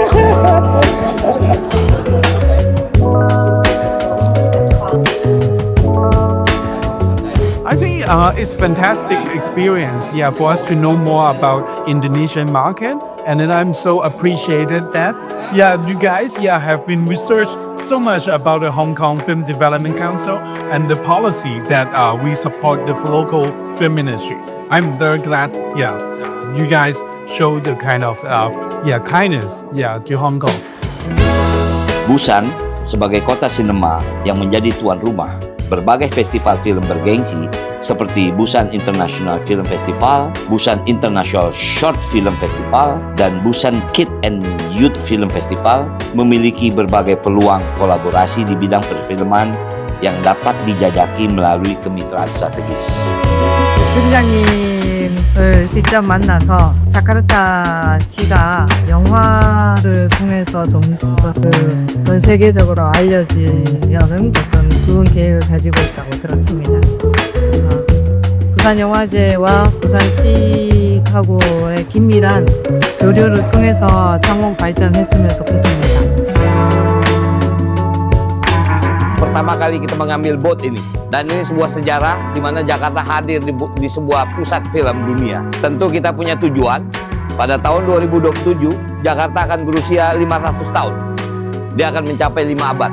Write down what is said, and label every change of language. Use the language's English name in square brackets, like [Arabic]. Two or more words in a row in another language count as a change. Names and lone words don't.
[English] I think it's fantastic experience, for us to know more about Indonesian market, and then I'm so appreciated that, you guys, have been researched so much about the Hong Kong Film Development Council and the policy that we support the local film industry. I'm very glad, you guys show the kind of, kindness, to Hong Kong. [Indonesian] Busan sebagai kota sinema yang menjadi tuan rumah berbagai festival film bergengsi seperti Busan International Film Festival, Busan International Short Film Festival, dan Busan Kid and Youth Film Festival memiliki berbagai peluang kolaborasi di bidang perfilman yang dapat dijajaki melalui kemitraan strategis. [Korean] 부시장님을 직접 만나서 자카르타 시가 영화를 통해서 좀 전 세계적으로 알려지려는 어떤 좋은 계획을 가지고 있다고 들었습니다. 부산영화제와 부산시하고의 긴밀한 교류를 통해서 창원 발전했으면 좋겠습니다. [Indonesian] Pertama kali kita mengambil boat ini, dan ini sebuah sejarah di mana Jakarta hadir di sebuah pusat film dunia. Tentu kita punya tujuan, pada tahun 2027 Jakarta akan berusia 500 tahun. Dia akan mencapai 5 abad.